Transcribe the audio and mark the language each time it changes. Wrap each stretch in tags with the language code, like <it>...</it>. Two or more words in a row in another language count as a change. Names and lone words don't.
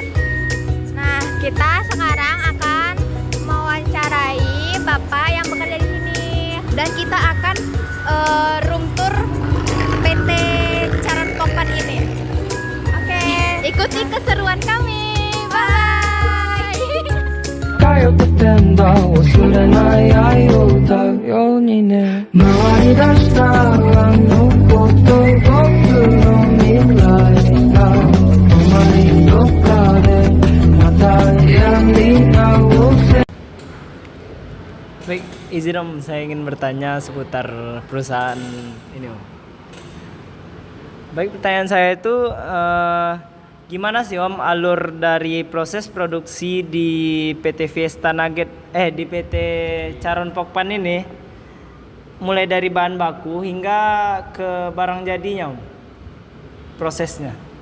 <id>Nah, kita sekarang akan mewawancarai Bapak yang bekerja di sini dan kita akan</id> <en>room tour</en> <id>PT Charon Pokpan ini. Oke, ikuti keseruan kami. Bye.</id> <ja>よくてんだ忘れない愛を歌うようにね回り出したあのこと僕の未来が止まりどっかでまたやり直せ</ja> <id>Baik, izin Om, saya ingin bertanya seputar perusahaan ini Om. Baik, pertanyaan saya itu gimana sih Om alur dari proses produksi di PT Fiesta Nugget di PT Charon Pokpan ini, mulai dari bahan baku hingga ke barang jadinya Om, prosesnya?</id>